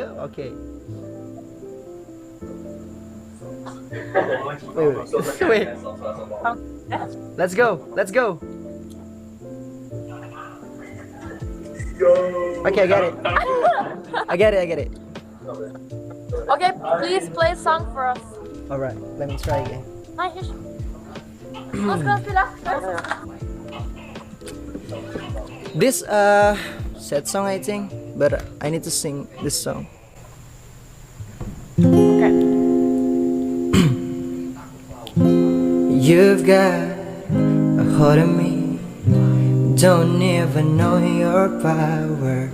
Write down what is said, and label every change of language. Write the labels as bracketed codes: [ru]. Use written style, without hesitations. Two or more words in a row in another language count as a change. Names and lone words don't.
[en] Okay. Wait. Let's go. Okay, I got it. I get it. Okay, please play a song for us. All right, let me try again. [no] Nei, hysj. Nå skal han spille. [en] This sad song I think, but I need to sing this song. Okay. You've got a hold of me, don't even know your power.